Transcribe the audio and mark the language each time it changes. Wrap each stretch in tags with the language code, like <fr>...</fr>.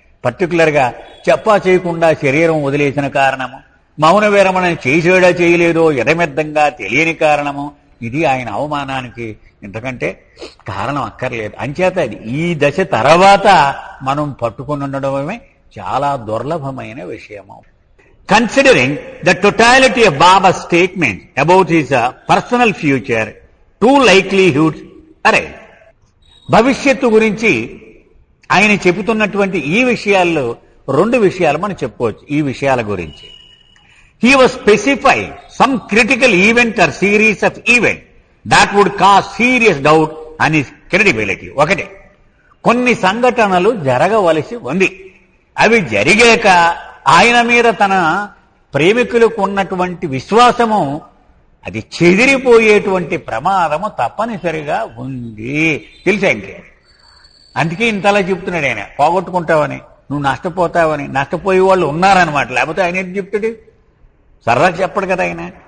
<te>పర్టికులర్గా చెప్పా చేయకుండా శరీరం వదిలేసిన కారణము, మౌన విరమణ చేసేడా చేయలేదో ఎదమెద్దంగా తెలియని కారణము, ఇది ఆయన అవమానానికి ఇంతకంటే కారణం అక్కర్లేదు. అంచేత ఈ దశ తర్వాత మనం పట్టుకుని ఉండడమే చాలా దుర్లభమైన విషయము.</te> <en>Considering the totality of Baba's statement about his personal future, two likelihoods arise.</en> <te>భవిష్యత్తు గురించి ఆయన చెబుతున్నటువంటి ఈ విషయాల్లో రెండు విషయాలు మనం చెప్పుకోవచ్చు. ఈ విషయాల గురించి</te> <en>he was specifying some critical event or series of events that would cause serious doubt on his credibility.</en> <te>ఒకటే, కొన్ని సంఘటనలు జరగవలసి ఉంది. అవి జరిగాక ఆయన మీద తన ప్రేమికులకు ఉన్నటువంటి విశ్వాసము అది చెదిరిపోయేటువంటి ప్రమాదము తప్పనిసరిగా ఉంది. తెలుసా ఇంకే? అందుకే ఇంతలా చెప్తున్నాడు ఆయన. పోగొట్టుకుంటావని, నువ్వు నష్టపోతావని, నష్టపోయే వాళ్ళు ఉన్నారనమాట. లేకపోతే ఆయన ఏం చెప్తాడు? సర్రా చెప్పడు కదా ఆయన.</te>